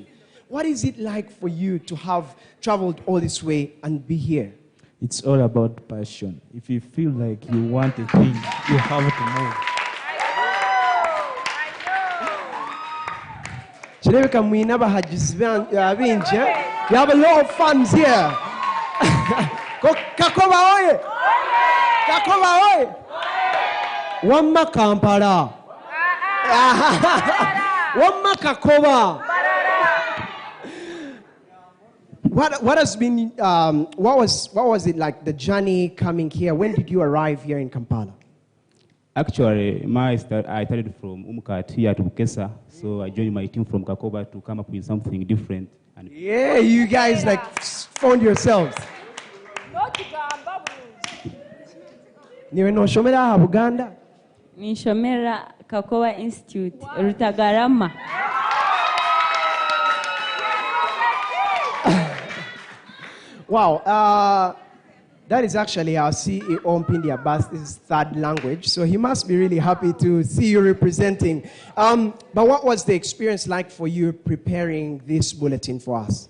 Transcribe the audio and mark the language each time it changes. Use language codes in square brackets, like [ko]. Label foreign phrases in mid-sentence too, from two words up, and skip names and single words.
[en] What is it like for you to have traveled all this way and be here? It's all about passion. If you feel like you want a thing, you have to move. You have a lot of fans here. Kakoba oye! Kakoba oye! [lg] Wamma Kampala. Wamma Kakoba. [en] What has been what was it like, the journey coming here? When did you arrive here in Kampala? Actually, I started from Umkat here to Bukesa, so I joined my team from Kakoba to come up with something different. And yeah, you guys like found yourselves. [nyn] Niwe no shomera ha Buganda? Ni shomera Kakoba Institute, Rutagarama. [en] Wow, that is actually our CEO Mpindi Abbas's third language, so he must be really happy to see you representing. But what was the experience like for you preparing this bulletin for us?